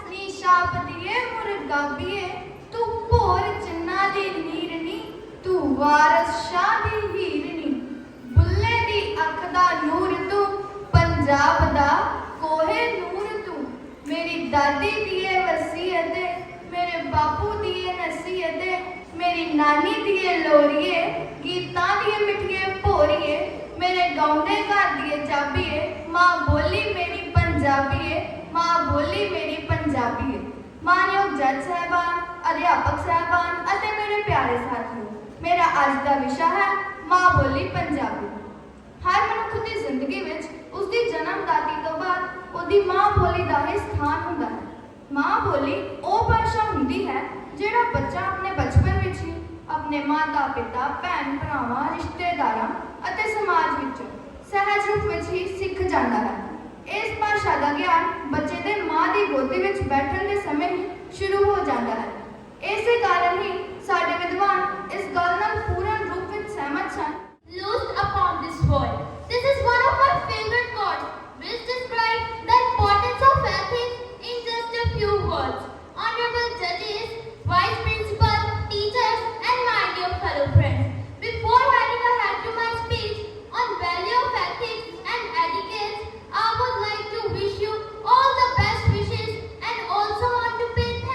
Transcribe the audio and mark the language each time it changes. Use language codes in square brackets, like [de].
[pa] निशापतिये मुर्गाबिये तू भोर चिन्ना दी नीरनी तू वारस शाह दी हीरनी बुल्ले दी अख दा नूर तू पंजाब दा कोहे नूर तू मेरी दादी दिए वसीयत मेरे बापू दिए नसीहत मेरी नानी दिए लोरिए गीतां दिए मिठिए भोरिए मेरे गौंडे घर दिए जाबिए माँ बोली मेरी पंजाबीए माँ बोली मेरी पंजाबीए। मानयोग जज साहबान, अध्यापक साहबान ਅਤੇ ਮੇਰੇ ਪਿਆਰੇ ਸਾਥੀਓ, ਮੇਰਾ ਅੱਜ ਦਾ ਵਿਸ਼ਾ ਹੈ ਮਾਂ ਬੋਲੀ ਪੰਜਾਬੀ। ਹਰ ਮਨੁੱਖ ਦੀ ਜ਼ਿੰਦਗੀ ਵਿੱਚ ਉਸ ਦੀ ਜਨਮਦਾਤੀ ਤੋਂ ਬਾਅਦ ਉਹਦੀ ਮਾਂ ਬੋਲੀ ਦਾ ਹੀ ਸਥਾਨ ਹੁੰਦਾ ਹੈ। ਮਾਂ ਬੋਲੀ ਉਹ ਭਾਸ਼ਾ ਹੁੰਦੀ ਹੈ ਜਿਹੜਾ ਬੱਚਾ ਆਪਣੇ ਬਚਪਨ ਵਿੱਚ ਹੀ ਆਪਣੇ ਮਾਤਾ ਪਿਤਾ, ਭੈਣ ਭਰਾਵਾਂ, ਰਿਸ਼ਤੇਦਾਰਾਂ ਅਤੇ ਸਮਾਜ ਵਿੱਚੋਂ ਸਹਿਜ ਰੂਪ ਵਿੱਚ ਹੀ ਸਿੱਖ ਜਾਂਦਾ ਹੈ। ਇਸ ਭਾਸ਼ਾ ਦਾ ਗਿਆਨ ਬੱਚੇ ਦੇ ਮਾਂ ਦੀ ਗੋਦੀ ਵਿੱਚ ਬੈਠਣ ਦੇ ਸਮੇਂ ਹੀ ਸ਼ੁਰੂ ਹੋ ਜਾਂਦਾ ਹੈ। ਇਸੇ ਕਾਰਨ ਹੀ ਸਾਡੇ ਵਿਦਵਾਨ ਇਸ ਗੱਲ ਨਾਲ ਪੂਰਨ ਰੂਪ ਵਿੱਚ ਸਹਿਮਤ ਸਨ। [en] Loosed upon this world. This is one of my favorite quotes, which describe the importance of ethics in just a few words. Honorable judges, vice principal, teachers, and my dear fellow friends, before handing a head to my speech on value of ethics and etiquette, I would like to wish you all the best wishes and also want to pay